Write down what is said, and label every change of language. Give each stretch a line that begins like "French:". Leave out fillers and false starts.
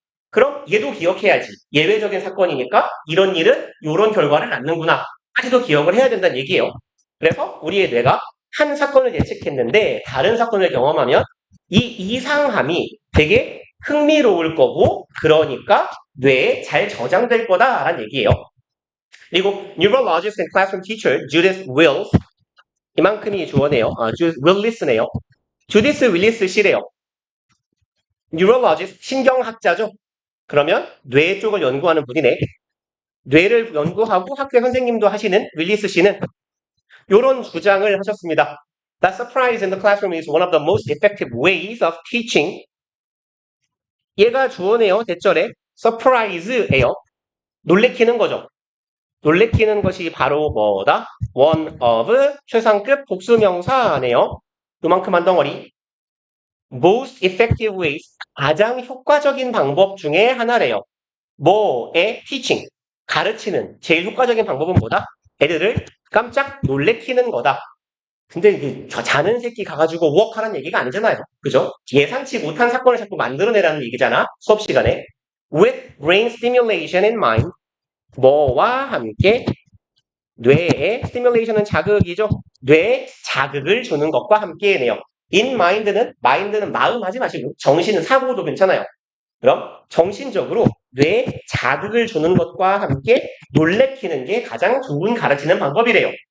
Korean: 그럼 얘도 기억해야지. 예외적인 사건이니까 이런 일은 이런 결과를 낳는구나. 까지도 기억을 해야 된다는 얘기예요. 그래서 우리의 뇌가 한 사건을 예측했는데 다른 사건을 경험하면 이 이상함이 되게 흥미로울 거고 그러니까 뇌에 잘 저장될 거다라는 얘기예요. 그리고
English: Neurologist and Classroom Teacher
Korean: Judith Wills 이만큼이 주어네요. Judith Willis네요. 주디스 윌리스 씨래요. Neurologist 신경학자죠. 그러면 뇌 쪽을 연구하는 분이네. 뇌를 연구하고 학교 선생님도 하시는 윌리스 씨는 이런 주장을 하셨습니다.
English: That surprise in the classroom is one of the most effective ways of teaching.
Korean: 얘가 주어네요. 대절에 surprise예요. 놀래키는 거죠. 놀래키는 것이 바로 뭐다?
English: one of
Korean: 최상급 복수명사네요. 요만큼 한 덩어리.
English: most effective ways
Korean: 가장 효과적인 방법 중에 하나래요. 뭐의 teaching 가르치는 제일 효과적인 방법은 뭐다? 애들을 깜짝 놀래키는 거다. 근데 이게 자는 새끼 가가지고 워크하라는 얘기가 아니잖아요. 그죠? 예상치 못한 사건을 자꾸 만들어내라는 얘기잖아. 수업 시간에.
English: With brain stimulation in mind.
Korean: 뭐와 함께 뇌에 stimulation은 자극이죠. 뇌에 자극을 주는 것과 함께네요.
English: in mind
Korean: 는 마음 하지 마시고 정신은 사고도 괜찮아요. 그럼 정신적으로 뇌에 자극을 주는 것과 함께 놀래키는 게 가장 좋은 가르치는 방법이래요.